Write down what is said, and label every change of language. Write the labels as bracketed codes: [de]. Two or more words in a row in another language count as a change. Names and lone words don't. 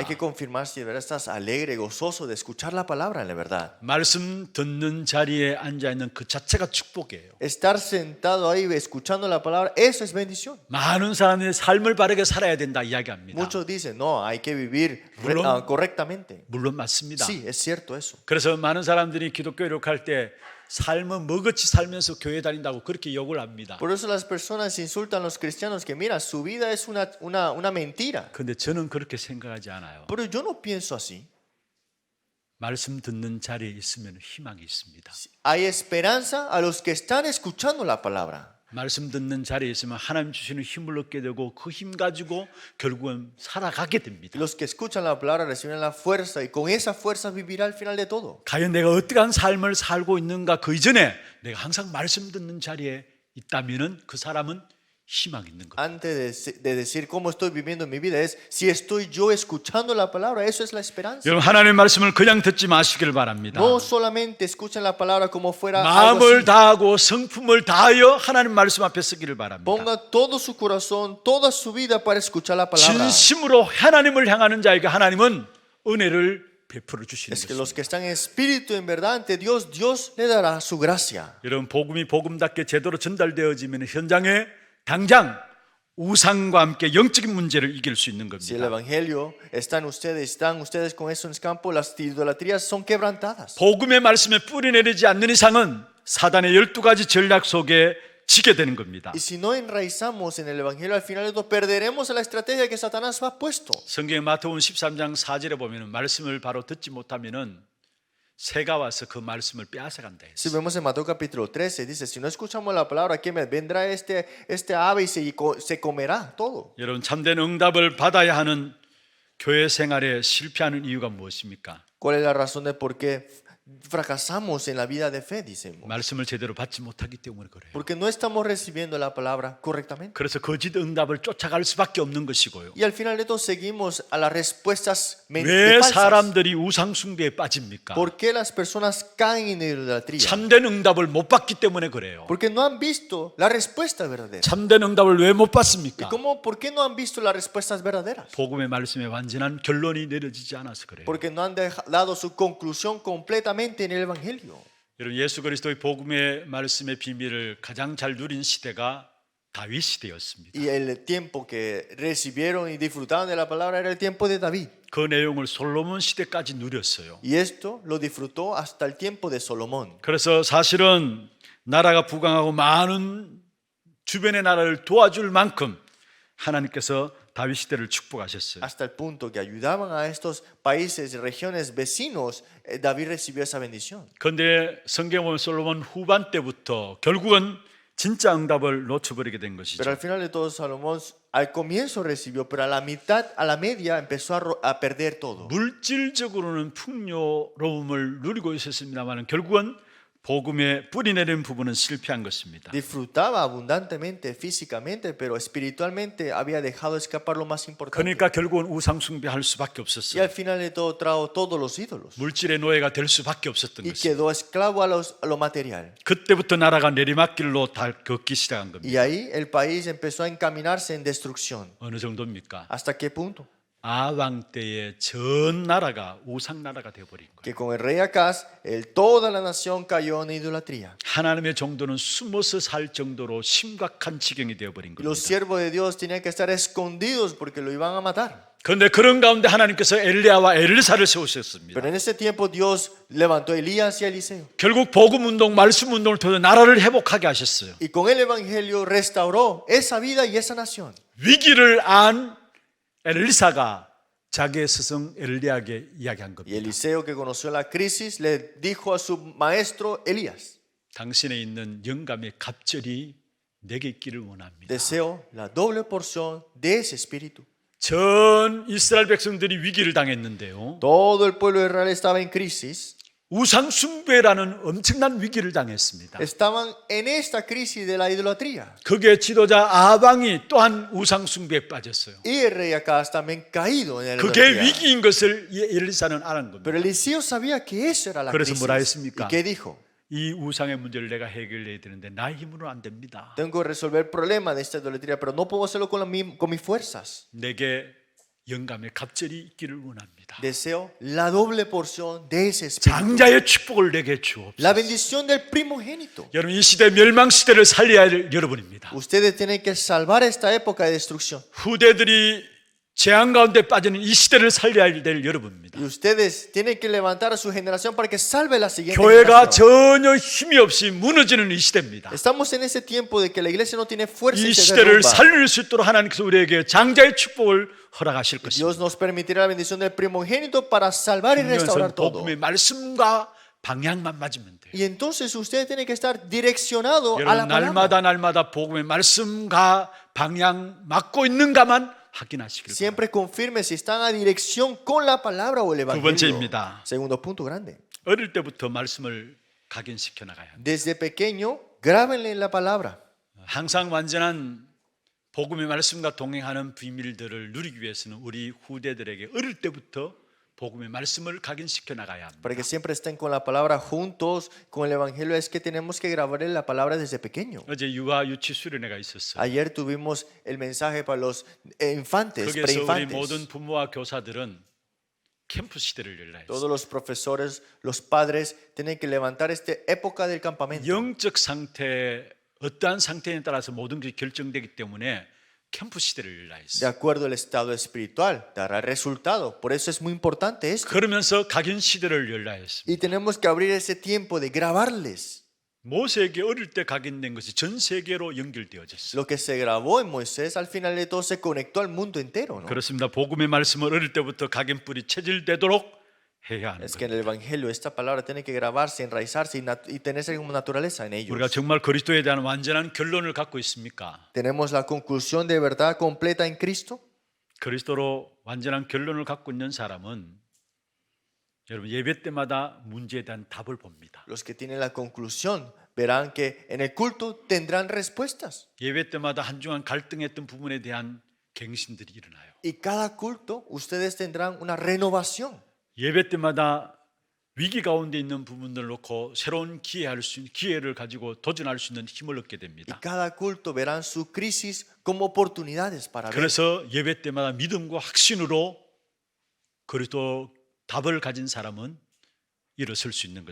[es] Hay que confirmar si de verdad estás alegre, gozoso de escuchar la palabra en la verdad. [ko] 말씀 듣는 자리에 앉아 있는 그 자체가 축복이에요. [es] Estar sentado ahí escuchando la palabra, eso es bendición. [ko] 많은 사람이 삶을 바르게 살아야 된다 이야기합니다. [es] Muchos dicen, no, hay que vivir [ko] 물론- [es] correctamente. [ko] 물론 맞습니다. [es] Sí, es cierto eso. [ko] 그래서 많은 사람들이 기독교에 욕할 때 삶은 뭐같이 살면서 교회 다닌다고 그렇게 욕을 합니다. [es] Por eso las personas insultan a los cristianos que mira, su vida es una mentira. [ko] 그런데 저는 그렇게 생각하지 않아요. [es] Pero yo no pienso así. [ko] 말씀 듣는 자리에 있으면 희망이 있습니다. [es] Hay esperanza a los que están escuchando la palabra. [ko] 말씀 듣는 자리에 있으면 하나님 주시는 힘을 얻게 되고 그 힘 가지고 결국은 살아가게 됩니다. [es] Los que escuchan la palabra reciben la fuerza y con esa fuerza vivirá al final de todo. [ko] 과연 내가 어떠한 삶을 살고 있는가 그 이전에 내가 항상 말씀 듣는 자리에 있다면 그 사람은 희망이 있는 거예요. [es] Antes de decir cómo estoy viviendo mi vida es si estoy yo escuchando la palabra, eso es la esperanza. [ko] 여러분 하나님의 말씀을 그냥 듣지 마시길 바랍니다. [es] No solamente escuchen la palabra como fuera algo [ko] 마음을 [es] así. [ko] 다하고 성품을 다하여 하나님 말씀 앞에 쓰기를 바랍니다. [es] Ponga todo su corazón, toda su vida para escuchar la palabra. [ko] 진심으로 하나님을 향하는 자에게 하나님은 은혜를 베풀어 주시는 [es] Es que [ko] 것입니다. [es] los que están en espíritu en verdad ante Dios, Dios le dará su gracia. [ko] 여러분 복음이 복음답게 제대로 전달되어지면 현장에 당장 우상과 함께 영적인 문제를 이길 수 있는 [es] Si el [ko] 겁니다. [es] evangelio están ustedes con eso en el campo, las idolatrías son quebrantadas. [ko] 복음의 말씀에 뿌리 내리지 않는 이상은 사단의 12가지 전략 속에 지게 되는 겁니다. [es] Y si no enraizamos en el evangelio, al final de todo perderemos la estrategia que Satanás ha puesto. [ko] 성경 마태복음 13장 4절에 보면 말씀을 바로 듣지 못하면은 새가 와서 그 말씀을 빼앗아간다 했어요. [es] Si vemos en Mateo capítulo 13, dice, si no escuchamos la palabra, ¿qué me vendrá este ave y se comerá todo? [ko] 여러분 참된 응답을 받아야 하는 교회 생활에 실패하는 이유가 무엇입니까? [es] ¿Cuál es la razón de por qué fracasamos en la vida de fe? Dicemos. [ko] 말씀을 제대로 받지 못하기 때문에 그래요. [es] Porque no estamos recibiendo la palabra correctamente. [ko] 그래서 거짓 응답을 쫓아갈 수밖에 없는 것이고요. [es] Y al final de todo seguimos a las respuestas [ko] 왜 [es] falsas. [ko] 사람들이 우상 숭배에 빠집니까? [es] ¿Por qué las personas caen en idolatría? [ko] 참된 응답을 못 받기 때문에 그래요. [es] Porque no han visto la respuesta verdadera. [ko] 참된 응답을 왜 못 [es] ¿Y [ko] 받습니까? [es] por qué no han visto las respuestas verdaderas? [ko] 복음의 말씀에 완전한 결론이 내려지지 않아서 그래요. [es] Porque no han dado su conclusión completamente en el evangelio. [ko] 여러분 예수 그리스도의 복음의 말씀의 비밀을 가장 잘 누린 시대가 다윗 시대였습니다. [es] Y el tiempo que recibieron y disfrutaron de la palabra era el tiempo de David. [ko] 그 내용을 솔로몬 시대까지 누렸어요. [es] Y esto lo disfrutó hasta el tiempo de Salomón. [ko] 그래서 사실은 나라가 부강하고 많은 주변의 나라를 도와줄 만큼 하나님께서 다윗 시대를 축복하셨어요. [es] Hasta el punto que ayudaban a estos países, regiones vecinos, David recibió esa bendición. [ko] 그런데 성경 보면 솔로몬 후반 때부터 결국은 진짜 응답을 놓쳐버리게 된 것이죠. [es] Pero al final de todo, Salomón al comienzo recibió, pero a la mitad, a la media, empezó a perder todo. [ko] 물질적으로는 풍요로움을 누리고 있었습니다만 결국은 복음에 뿌리 내린 부분은 실패한 것입니다. [es] Disfrutaba abundantemente físicamente, pero espiritualmente había dejado escapar lo más importante. [ko] 그러니까 결국은 우상 숭배할 수밖에 [es] Y [ko] 없었어요. [es] al final de todo trajo todos los ídolos [ko] 물질의 노예가 될 수밖에 없었던 [es] y [ko] 것입니다. [es] quedó esclavo a lo material. [ko] 그때부터 나라가 내리막길로 걷기 시작한 겁니다. [es] Y ahí el país empezó a encaminarse en destrucción. [ko] 어느 정도입니까? [es] ¿Hasta qué punto? [ko] 아왕 때의 전 나라가 우상 나라가 되어버린 거예요. [es] Que con el rey Acaz, toda la nación cayó en idolatría. [ko] 하나님의 정도는 숨어서 살 정도로 심각한 지경이 되어버린 [es] Y los [ko] 겁니다. [es] siervos de Dios tenían que estar escondidos porque lo iban a matar. [ko] 그런데 그런 가운데 하나님께서 엘리야와 엘리사를 세우셨습니다. [es] Pero en ese tiempo Dios levantó a Elías y a Eliseo. [ko] 결국 복음 운동, 말씀 운동을 통해 나라를 회복하게 하셨어요. [es] Y con el evangelio restauró esa vida y esa nación. [ko] 위기를 안 엘리사가 자기의 스승 엘리야에게 이야기한 [es] Y [ko] 겁니다. [es] Eliseo, que conoció la crisis, le dijo a su maestro Elías: [ko] 당신에 있는 영감의 갑절이 내게 있기를 원합니다. [es] deseo la doble porción de ese espíritu. [ko] 전 이스라엘 백성들이 위기를 당했는데요. [es] Todo el pueblo de Israel estaba en crisis. [ko] 우상 숭배라는 엄청난 위기를 당했습니다. [es] Estaban en esta crisis de la idolatría. [ko] 그게 지도자 아방이 또한 우상 숭배에 빠졌어요. [es] Y el rey Acaz también caído en la [ko] 그게 [es] idolatría. [ko] 위기인 것을 엘리사는 아는 겁니다. [es] Pero Eliseo sabía que eso era la [ko] 그래서 [es] crisis. [ko] 뭐라 했습니까? [es] ¿Y qué dijo? [ko] 이 우상의 문제를 내가 해결해야 되는데 나의 힘으로는 안 됩니다. [es] Tengo que resolver el problema de esta idolatría, pero no puedo hacerlo con mis fuerzas. [ko] 내게 영감의 갑절이 있기를 원합니다. [es] Deseo la doble porción de ese espíritu. [ko] 장자의 축복을 내게 [es] La [ko] 주옵소서. [es] bendición del primogénito. [ko] 여러분 이 시대 멸망 시대를 살려야 할 여러분입니다. [es] Ustedes tienen que salvar esta época de destrucción. [ko] 후대들이 재앙 가운데 빠지는 이 시대를 살려야 될 여러분입니다. [es] Y ustedes tienen que levantar a su generación para que salve la siguiente [ko] 교회가 [es] generación. [ko] 전혀 힘이 없이 무너지는 이 시대입니다. [es] Estamos en ese tiempo de que la iglesia no tiene fuerza [ko] 이 [es] y se [ko] 시대를 [es] derrumba. [ko] 살릴 수 있도록 하나님께서 우리에게 장자의 축복을 허락하실 것입니다. [es] Dios nos permitirá la bendición del primogénito para salvar y restaurar [ko] 그러면서 [es] todo. [ko] 복음의 말씀과 방향만 맞으면 돼요. [es] Y entonces ustedes tienen que estar direccionados a la [ko] 여러분 [es] palabra. [ko] 날마다 복음의 말씀과 방향 맞고 있는가만 확인하시길 바랍니다. [es] Siempre confirme si están a dirección con la palabra o el evangelio. [ko] 번째입니다. [es] Segundo punto grande. [ko] 어릴 때부터 말씀을 각인시켜 나가야 합니다. [es] Desde pequeño, grábenle la palabra. [ko] 항상 완전한 복음의 말씀과 동행하는 비밀들을 누리기 위해서는 우리 후대들에게 어릴 때부터 복음의 말씀을 각인시켜 나가야 합니다. [es] Para que siempre estén con la palabra juntos con el evangelio es que tenemos que grabarle la palabra desde pequeño. [ko] 어제 유아 유치 수련회가 있었어요. [es] Ayer tuvimos el mensaje para los infantes, [ko] 거기에서 우리 [es] preinfantes. [ko] 모든 부모와 교사들은 캠프 시대를 열라 했어요. [es] Todos los profesores, los padres tienen que levantar esta época del campamento. [ko] 영적 상태, 어떠한 상태에 따라서 모든 것이 결정되기 때문에 캠프 시대를 열라 [es] De [ko] 했어요. [es] acuerdo al estado espiritual, dará resultado. Por eso es muy importante esto. [ko] 그러면서 각인 시대를 열라 했습니다. [es] Y tenemos que abrir ese tiempo de grabarles. [ko] 모세에게 어릴 때 각인된 것이 전 세계로 연결되어졌어요. [es] Lo que se grabó en Moisés al final de todo se conectó al mundo entero, ¿no? [ko] 그렇습니다. 복음의 말씀을 어릴 때부터 각인뿔이 체질되도록 해야 하는 [es] Es que en [ko] 거예요. [es] el evangelio esta palabra tiene que grabarse, enraizarse y tenerse como naturaleza en ellos. [ko] 우리가 정말 그리스도에 대한 완전한 결론을 갖고 있습니까? [es] Tenemos la conclusión de verdad completa en Cristo. [ko] 그리스도로 완전한 결론을 갖고 있는 사람은 여러분 예배 때마다 문제에 대한 답을 봅니다. [es] Los que tienen la conclusión verán que en el culto tendrán respuestas. [ko] 예배 때마다 한중한 갈등했던 부분에 대한 갱신들이 일어나요. [es] Y cada culto ustedes tendrán una renovación. [ko] 예배 때마다 위기 가운데 있는 부분들을 놓고 새로운 기회를 가지고 도전할 수 있는 힘을 얻게 [es] Y [ko] 됩니다. [es] cada culto verán su crisis como oportunidades para ver. [ko] 그래서 예배 때마다 믿음과 확신으로 그리스도 답을 가진 사람은 일어설 수 있는